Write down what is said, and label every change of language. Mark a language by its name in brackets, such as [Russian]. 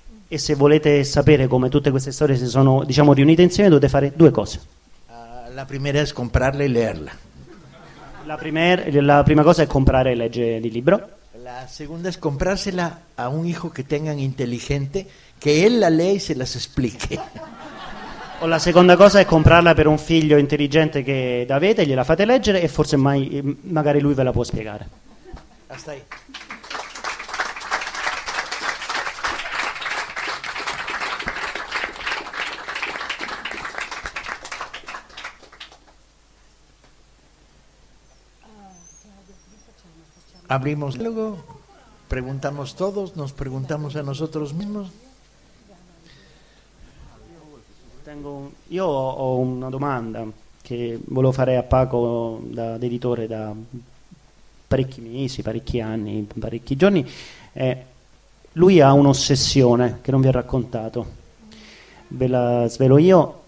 [Italian] E se volete sapere come tutte queste storie si sono, diciamo, riunite insieme, dovete fare due cose. [Spanish] La primera es comprarla y leerla. [Italian] La prima cosa è comprare e leggere il libro. [Spanish] La segunda es comprársela a un hijo que tengan inteligente, que él la lea y se las explique. [Italian] O la seconda cosa è comprarla per un figlio intelligente che avete, gliela fate leggere e forse magari lui ve la può spiegare. [Spanish] Hasta ahí. Abrimos luego, preguntamos todos, nos preguntamos a nosotros mismos. [Italian] Io ho una domanda che volevo fare a Paco da editore da parecchi mesi, parecchi anni, parecchi giorni. Lui ha un'ossessione che non vi ha raccontato, ve la svelo io.